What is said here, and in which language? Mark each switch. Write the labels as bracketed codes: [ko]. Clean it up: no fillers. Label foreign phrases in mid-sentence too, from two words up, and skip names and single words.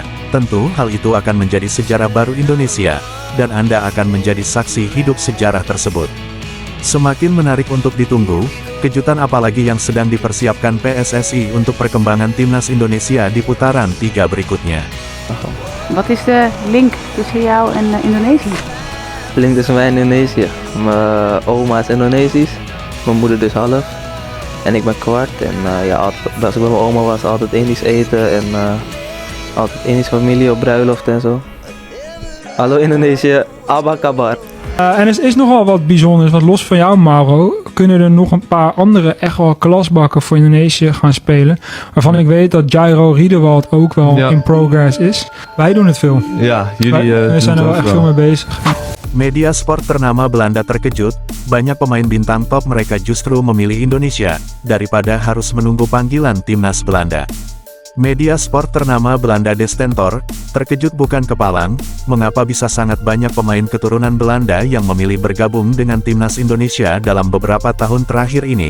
[id] Tentu hal itu akan menjadi sejarah baru Indonesia, dan Anda akan menjadi saksi hidup sejarah tersebut. Semakin menarik untuk ditunggu, kejutan apalagi yang sedang dipersiapkan PSSI untuk perkembangan timnas Indonesia di putaran 3 berikutnya. [nl] Wat is de link tussen jou en Indonesië? Link tussen mij en Indonesië. Mijn oma is Indonesisch, mijn moeder dus half. En ik ben kwart. En als ik bij mijn oma was, altijd Indisch eten en altijd Indische familie op bruiloft en zo. Hallo Indonesië, [id] apa kabar? [nl] En er is nogal wat bijzonders, want los van jou, Mauro, kunnen er nog een paar andere echt wel klasbakken voor Indonesië gaan spelen. Waarvan ik weet dat Jairo Riedewald ook wel [en] in progress [nl] is. Wij doen het veel. Ja, jullie wij zijn er wel echt veel mee bezig. [id] Media sport ternama Belanda terkejut, banyak pemain bintang top mereka justru memilih Indonesia, daripada harus menunggu panggilan timnas Belanda. Media sport ternama Belanda De Stentor, terkejut bukan kepalang, mengapa bisa sangat banyak pemain keturunan Belanda yang memilih bergabung dengan timnas Indonesia dalam beberapa tahun terakhir ini.